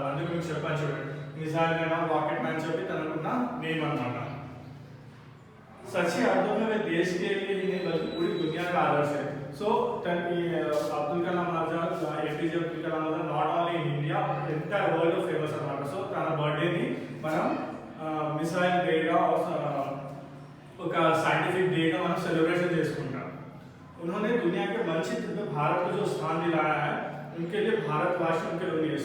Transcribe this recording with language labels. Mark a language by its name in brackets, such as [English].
[Telugu] అందుకు మీకు చెప్పాను చూడండి, మిజైల్ అయినా రాకెట్ మ్యాన్ చెప్పి తనకున్న నేమ్ అన్నమాట. [Hindi] सच्चे अर्थों में वे देश के लिए ही नहीं बल्कि पूरी दुनिया का आदर्श है. [English] So Abdul Kalam Azad, APJ Abdul Kalam Azad not only in India, entire world of famous అన్నమాట. [Telugu] సో తన బర్త్డే ని మనం మిసైల్ డేగా ఒక సైంటిఫిక్ డేగా మనం సెलिब्रेशन చేసుకుంటాం. [Hindi] उन्होंने दुनिया के मानचित्र में भारत को जो स्थान दिलाया है उनके लिए भारतवासी उनके ऋणी है.